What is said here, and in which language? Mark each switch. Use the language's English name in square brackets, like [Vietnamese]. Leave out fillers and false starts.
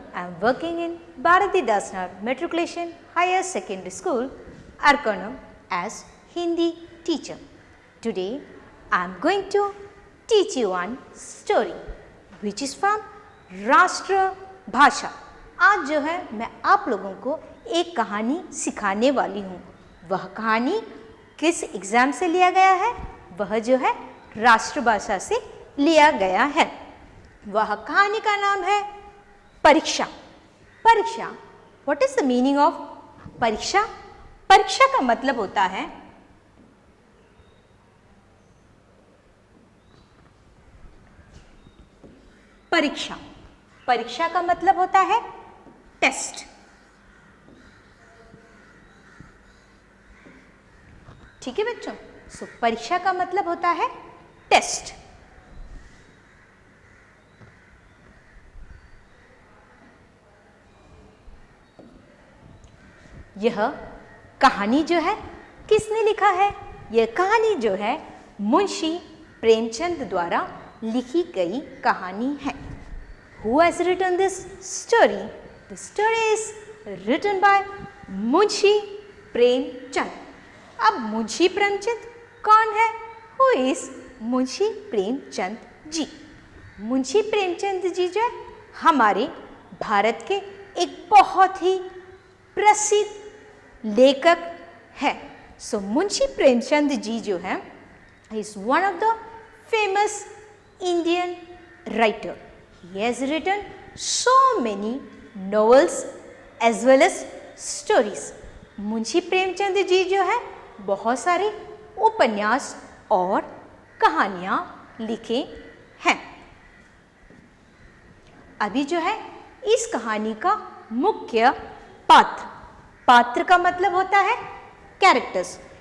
[English] I am working in Bharati Dasnar Matriculation Higher Secondary School, Arkonam as Hindi teacher. Today I am going to teach you one story which is from Rashtra Bhasha. [Hindi] आज जो है मैं आप लोगों को एक कहानी सिखाने वाली हूँ. वह कहानी किस एग्ज़ाम से लिया गया है? वह जो है राष्ट्रभाषा से लिया गया है. वह कहानी का नाम है परीक्षा. परीक्षा, [English] what is the meaning of [Hindi] परीक्षा? परीक्षा का मतलब होता है परीक्षा. परीक्षा का मतलब होता है टेस्ट. ठीक है बच्चों, सो परीक्षा का मतलब होता है टेस्ट. यह कहानी जो है किसने लिखा है? यह कहानी जो है मुंशी प्रेमचंद द्वारा लिखी गई कहानी है. [English] Who has written this story? The story is written by Munshi Premchand. [Hindi] अब मुंशी प्रेमचंद कौन है? [English] Who is [Hindi] Munshi Premchand ji? मुंशी प्रेमचंद जी जो है हमारे भारत के एक बहुत ही प्रसिद्ध लेखक है. [English] so Munshi Premchand ji [Hindi] जो है [English] Is one of the famous Indian writer. He has written so many novels as well as stories. [Hindi] Munshi Premchand ji जो है बहुत सारे उपन्यास और कहानियाँ लिखे हैं. अभी जो है इस कहानी का मुख्य पात्र का मतलब होता है कैरेक्टर्स.